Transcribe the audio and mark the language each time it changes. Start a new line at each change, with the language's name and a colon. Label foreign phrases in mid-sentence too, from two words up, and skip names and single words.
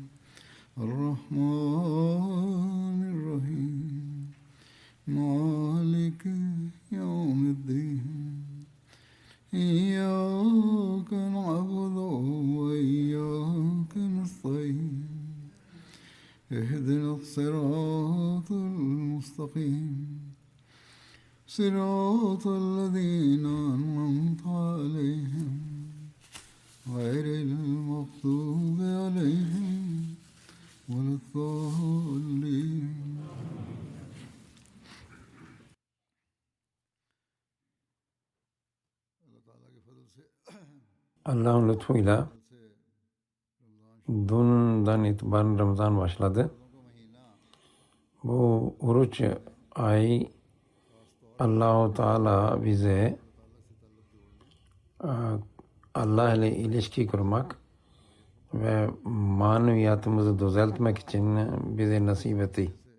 Arabic: الرحمن الرحيم مالك يوم الدين إياك نعبد وإياك نستعين اهدنا الصراط المستقيم صراط الذين أنعمت عليهم غير المغضوب عليهم ولا الضالين.
Turkish: Allah'ın lütfuyla dünden itibaren Ramazan başladı. Bu oruç ay Allah-u Teala bize Allah ile ilişki kurmak ve maneviyatımızı düzeltmek için bize nasip etti.